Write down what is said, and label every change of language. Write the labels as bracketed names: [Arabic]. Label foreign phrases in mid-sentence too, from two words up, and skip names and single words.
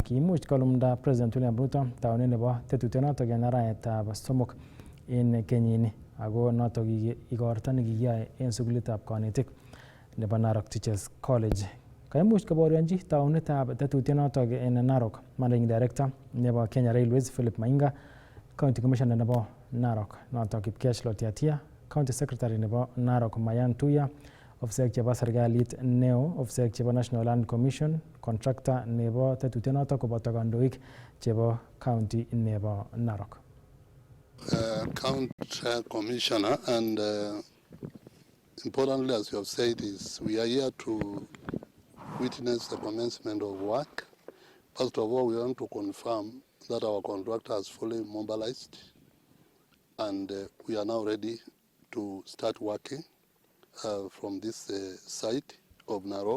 [Kalenjin] Kiimuch kolumda President William Ruto taunet nebo tetutyonotok en arawetab somok en kenyini, ako notok igorto nekikiyoe en sukulitab konetik nebo Narok Teachers College. Kaimuch koborionji taunetab tetutyonotok en Narok [English] Managing Director [Kalenjin] nebo Kenya Railways Philip Mainga, [English] County Commissioner [Kalenjin] nebo Narok notok Kipkech Lotiatia, [English] County Secretary [Kalenjin] nebo Narok Mayan Tuya, ofisek chebo serikalit neo, ofisek chebo National Land Commission, contractor nebo tetutyonotok koboto kandoik chebo county nebo Narok. [English] County Commissioner, and importantly, as you have said, is we are here to witness the commencement of work. First of all, we want to confirm that our contractor has fully mobilized, and we are now ready to start working from this site of Narok.